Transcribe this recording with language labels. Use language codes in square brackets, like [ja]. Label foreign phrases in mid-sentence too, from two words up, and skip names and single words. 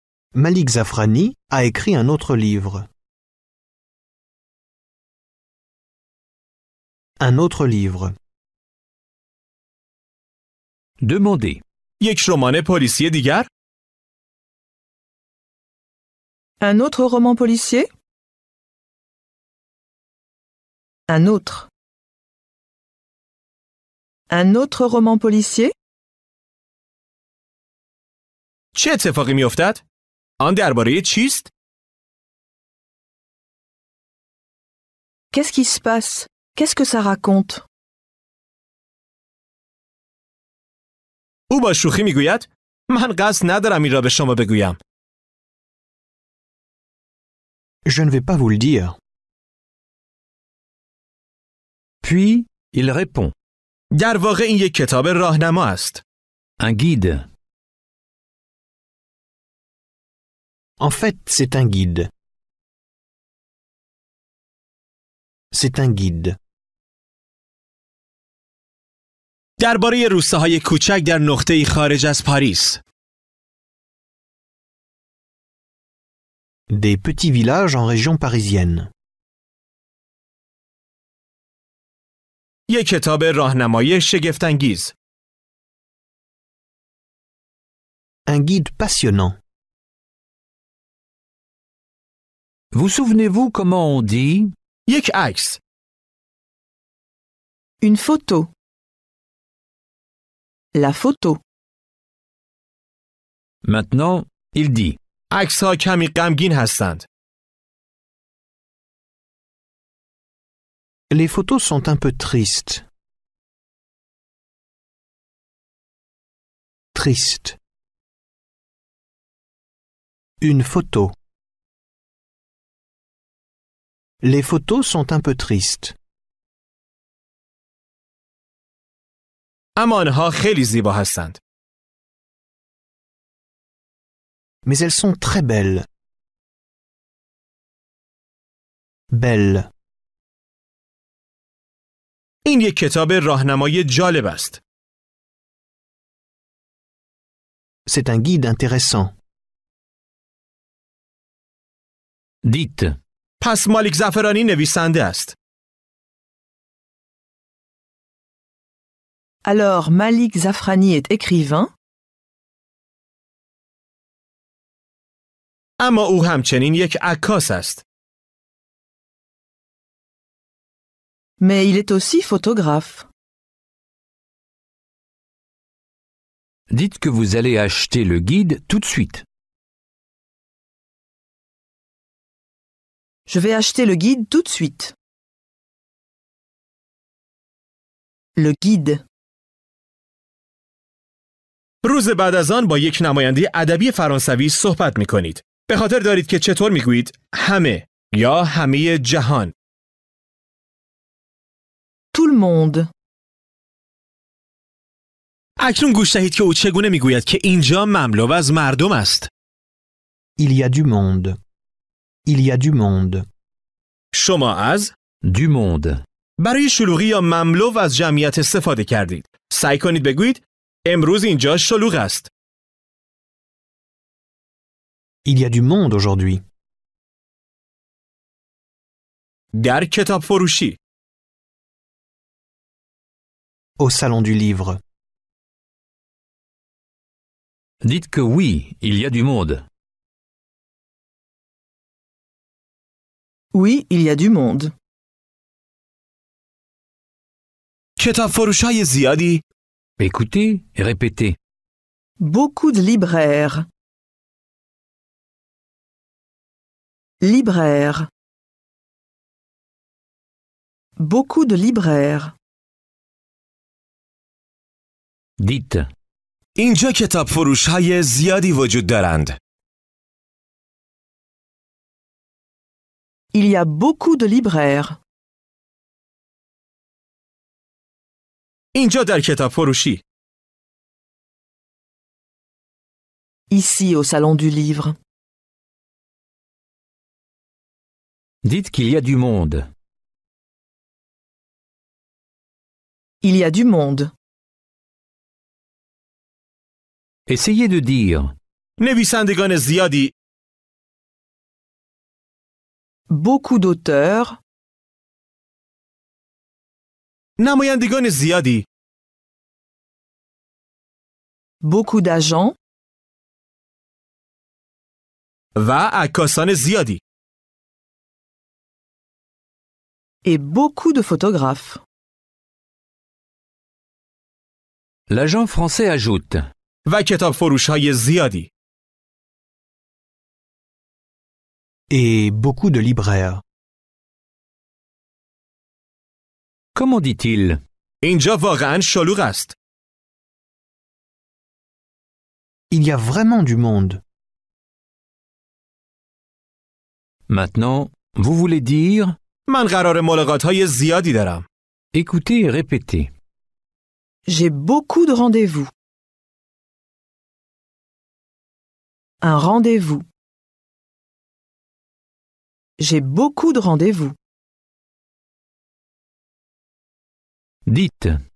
[fr] Malik Zafrani a écrit un autre livre. Un autre livre. Demandez. [fa] یک رمان پلیسی دیگر؟ [fr] Un autre roman policier? Un autre. Un autre roman policier? [fa] چه اتفاقی میافتد؟ آن درباره چیست؟ [fr] Qu'est-ce qui se passe? Qu'est-ce que ça raconte? [fa] او با شوخی میگوید من قصد ندارم این را به شما بگویم. [fr] Je ne vais pas vous le dire. Puis, il répond. [fa] در واقع این یک کتاب راهنما است. [fr] Un guide. En fait, c'est un guide. C'est un guide. [fa] درباره روستاهای کوچک در نقطه‌ای خارج از پاریس. [fr] Des petits villages en région parisienne. [fa] یک کتاب راهنمایی شگفت‌انگیز. [fr] Un guide passionnant. Vous souvenez-vous comment on dit [fa] یک عکس. [fr] Une photo. La photo. Maintenant, il dit. [fa] عکس‌ها کمی غمگین هستند. [fr] Les photos sont un peu tristes. Triste. Une photo. Les photos sont un peu tristes. [fa] اما آنها خیلی زیبا هستند. [fr] Mais elles sont très belles. Belles. [fa] این یک کتاب راهنمایی جالب است. [fr] C'est un guide intéressant. Dites. [fa] پس مالیک زعفرانی نویسنده است. [fr] Alors Malik Zafrani est écrivain? [fa] اما او همچنین یک عکاس است. [fr] Mais il est aussi photographe. Dites que vous allez acheter le guide tout de suite. Je vais acheter le guide tout de suite. Le guide. [fa] روز بعد از آن با یک نماینده ادبی فرانسوی صحبت می کنید. به خاطر دارید که چطور می گویید همه یا همه جهان. [fr] Tout le monde. [fa] اکنون گوش دهید که او چگونه می گوید که اینجا مملو از مردم است. [fr] Il y a du monde. Il y a du monde. [fa] شما از [fr] Du monde. [fa] برای شلوغی یا مملو از جمعیت استفاده کردید. سعی کنید بگویید امروز اینجا شلوغ است. [fr] Il y a du monde aujourd'hui. [fa] در کتاب فروشی. [fr] Au salon du livre. Dites que oui, il y a du monde. Oui, il y a du monde. [fa] کتاب فروش‌های زیادی. [fr] Écoutez et répétez. Beaucoup de libraires. Libraires. Beaucoup de libraires. Dites. [fa] اینجا کتاب فروش‌های زیادی وجود دارند. [fr] Il y a beaucoup de libraires. [fa] اینجا در کتاب فروشی. [fr] Ici au salon du livre. Dites qu'il y a du monde. Il y a du monde. Essayez de dire. [fa] نویسندگان زیادی [fr] beaucoup d'auteurs, [fa] نمایندگان زیادی [fr] beaucoup d'agents, [fa] و عکاسان زیادی. [fr] et beaucoup de photographes. L'agent français ajoute. [fa] و کتاب فروش‌های زیادی. [fr] Et beaucoup de libraires. Comment dit-il? [fa] اینجا واقعاً شلوغ است. [fr] Il y a vraiment du monde. Maintenant, vous voulez dire? [fa] من قرار ملاقات‌های زیادی دارم. [fr] Écoutez et répétez. J'ai beaucoup de rendez-vous. Un rendez-vous. J'ai beaucoup de rendez-vous. Dites.